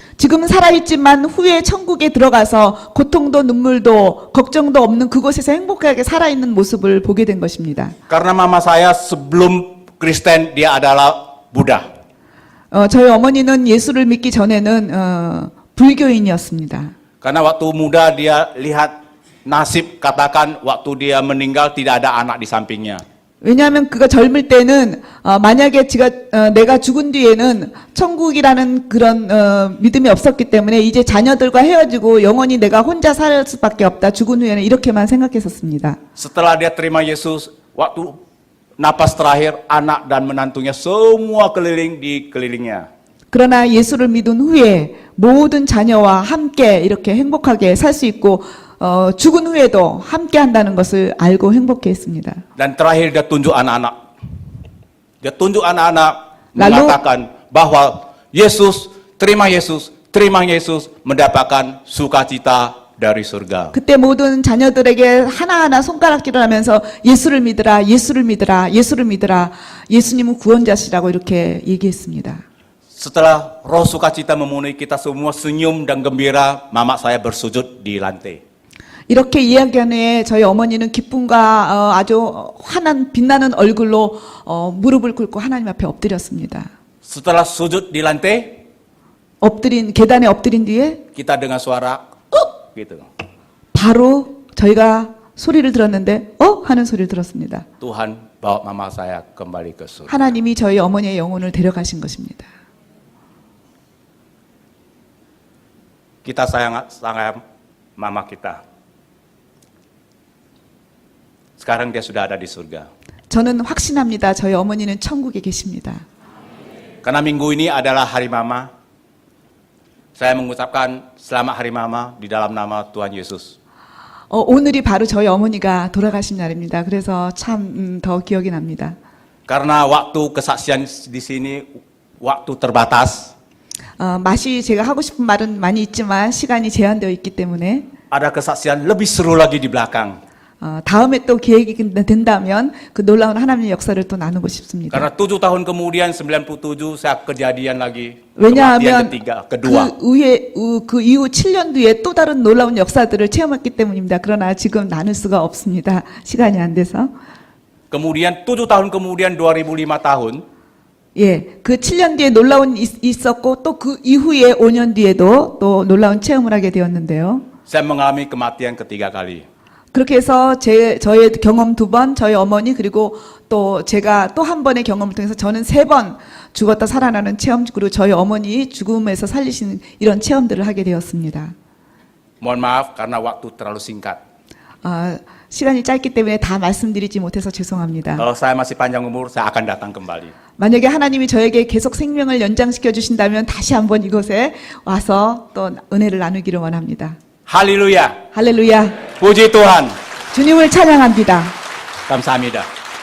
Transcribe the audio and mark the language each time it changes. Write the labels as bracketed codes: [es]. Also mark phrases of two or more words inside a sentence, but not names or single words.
[ko] 지금은 살아있지만 후에 천국에 들어가서 고통도 눈물도 걱정도 없는 그곳에서 행복하게 살아있는 모습을 보게 된 것입니다. [id] Karena mama saya sebelum Kristen dia adalah Buddha. [ko] 저희 어머니는 예수를 믿기 전에는 불교인이었습니다. [id] Karena waktu muda dia lihat nasib, katakan waktu dia meninggal tidak ada anak di sampingnya. [ko] 왜냐하면 그가 젊을 때는 만약에 내가 죽은 뒤에는 천국이라는 그런 믿음이 없었기 때문에 이제 자녀들과 헤어지고 영원히 내가 혼자 살 수밖에 없다. 죽은 후에는 이렇게만 생각했었습니다. [id] Setelah dia terima Yesus, waktu napas terakhir anak dan menantunya semua keliling di kelilingnya. [ko] 그러나 예수를 믿은 후에 모든 자녀와 함께 이렇게 행복하게 살 수 있고 죽은 후에도 함께 한다는 것을 알고 행복해했습니다. [id] Dan terakhir dia tunjuk anak-anak. Dia tunjuk anak-anak mengatakan bahwa terima Yesus mendapatkan sukacita dari surga. [ko] 그때 모든 자녀들에게 하나하나 손가락질을 하면서 예수를 믿으라, 예수를 믿으라, 예수를 믿으라. 예수님은 구원자시라고 이렇게 얘기했습니다. [id] Setelah roh sukacita memenuhi kita semua senyum dan gembira, mama saya bersujud di lantai. [ko] 이렇게 이야기한 후에 저희 어머니는 기쁨과 아주 환한 빛나는 얼굴로 무릎을 꿇고 하나님 앞에 엎드렸습니다. [id] Setelah sujud di lantai, [ko] 계단에 엎드린 뒤에 [id] kita dengar suara gitu. [ko] 바로 저희가 소리를 들었는데 하는 소리를 들었습니다. [id] Tuhan bawa mama saya kembali ke surga. [ko] 하나님이 저희 어머니의 영혼을 데려가신 것입니다. [id] Kita sangat mama kita. Sekarang dia sudah ada di surga. [ko] 저는 확신합니다. 저희 어머니는 천국에 계십니다. [id] Karena minggu ini adalah hari mama, saya mengucapkan selamat hari mama di dalam nama Tuhan Yesus. [ko] 오늘이 바로 저희 어머니가 돌아가신 날입니다. 그래서 참 더 기억이 납니다. [id] Karena waktu kesaksian di sini waktu terbatas. [ko] 제가 하고 싶은 말은 많이 있지만 시간이 제한되어 있기 때문에 [id] Ada kesaksian lebih seru lagi di belakang. [ko] 다음에 또 기회가 된다면 그 놀라운 하나님의 역사를 또 나누고 싶습니다. [id] Karena 7 tahun kemudian 97 saya kejadian lagi. [ko] 왜냐하면 [id] kedua. [ko] 그 이후 7년 뒤에 또 다른 놀라운 역사들을 체험했기 때문입니다. 그러나 지금 나눌 수가 없습니다. 시간이 안 돼서. [id] Kemudian 7 tahun kemudian 2005 tahun. [ko] 예, 그 7년 뒤에 놀라운 있었고 또 그 이후에 5년 뒤에도 또 놀라운 체험을 하게 되었는데요. [id] Saya mengalami kematian ketiga kali. [ko] 그렇게 해서 저의 경험 2번, 저희 어머니 그리고 또 제가 또 한 번의 경험을 통해서 저는 3번 죽었다 살아나는 체험 그리고 저희 어머니 죽음에서 살리시는 이런 체험들을 하게 되었습니다. [id] Mohon maaf karena waktu terlalu singkat. [ko] 시간이 짧기 때문에 다 말씀드리지 못해서 죄송합니다. [id] Kalau saya masih panjang umur, saya akan datang kembali. [ko] 만약에 하나님이 저에게 계속 생명을 연장시켜 주신다면 다시 한번 이곳에 와서 또 은혜를 나누기를 원합니다. [id] Haleluya. [ko] 할렐루야. [id] Puji Tuhan. [ko] 주님을 찬양합니다. Kamsahamnida.